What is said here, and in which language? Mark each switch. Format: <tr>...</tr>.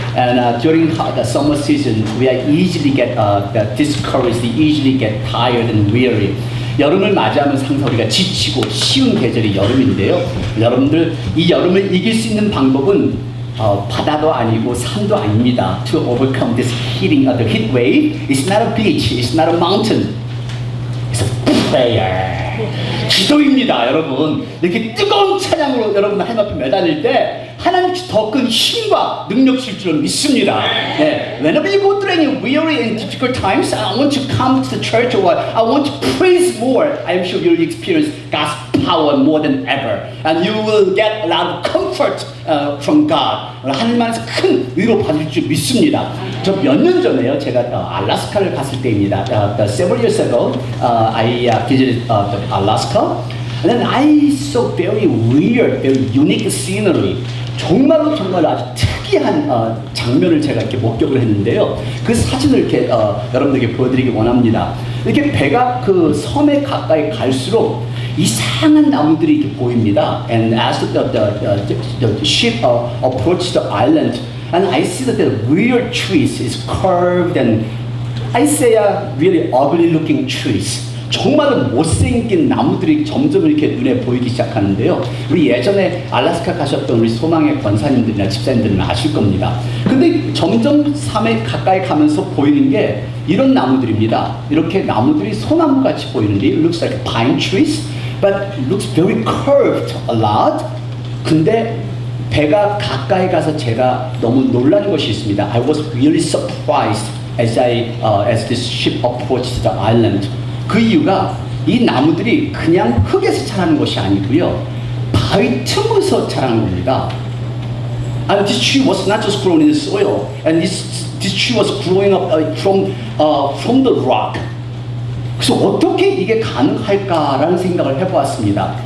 <en>And during the summer season, we easily get discouraged, easily get tired and weary.</en> <ko>여름을 맞이하면서 항상 우리가 지치고 쉬운 계절이 여름인데요. 여러분들 이 여름을 이길 수 있는 방법은 바다도 아니고 산도 아닙니다.</ko> <en>To overcome this the heat wave, it's not a beach, it's not a mountain, it's a prayer.</en> <ko>기도입니다, 여러분. 이렇게 뜨거운 찬양으로 여러분 하나님 앞에 매달릴 때 하나님 더 큰 힘과 능력 줄 줄은 믿습니다. 네.</ko> <en>Whenever you go through any weary and difficult times, I want to come to the church or I want to praise more. I'm sure you'll experience God's power more than ever, and you will get a lot of comfort from God.</en> <ko>하나님 안에서 큰 위로 받을 줄 믿습니다. 저 몇 년 전에요, 제가 알래스카를 갔을 때입니다.</ko> <en>Several years ago, I visited Alaska, and then I saw very weird, very unique scenery.</en> <ko>정말로 아주 특이한 장면을 제가 이렇게 목격을 했는데요. 그 사진을 이렇게 여러분들에게 보여드리기 원합니다. 이렇게 배가 그 섬에 가까이 갈수록 이상한 나무들이 이렇게 보입니다.</ko> <en>And as the ship approached the island, and I see that the weird trees is curved and I say really ugly looking trees.</en> <ko>정말로 못생긴 나무들이 점점 이렇게 눈에 보이기 시작하는데요. 우리 예전에 알래스카 가셨던 우리 소망의 권사님들이나 집사님들은 아실 겁니다. 근데 점점 섬에 가까이 가면서 보이는 게 이런 나무들입니다. 이렇게 나무들이 소나무 같이 보이는데</ko> <en>it looks like pine trees, but it looks very curved a lot.</en> <ko>근데 배가 가까이 가서 제가 너무 놀란 것이 있습니다.</ko> <en>I was really surprised as this ship approached the island.</en> <ko>그 이유가 이 나무들이 그냥 흙에서 자라는 것이 아니고요, 바위 틈에서 자라는 겁니다.</ko> <en>And this tree was not just grown in the soil, and this tree was growing up from the rock.</en> <ko>그래서 어떻게 이게 가능할까라는 생각을 해보았습니다.</ko>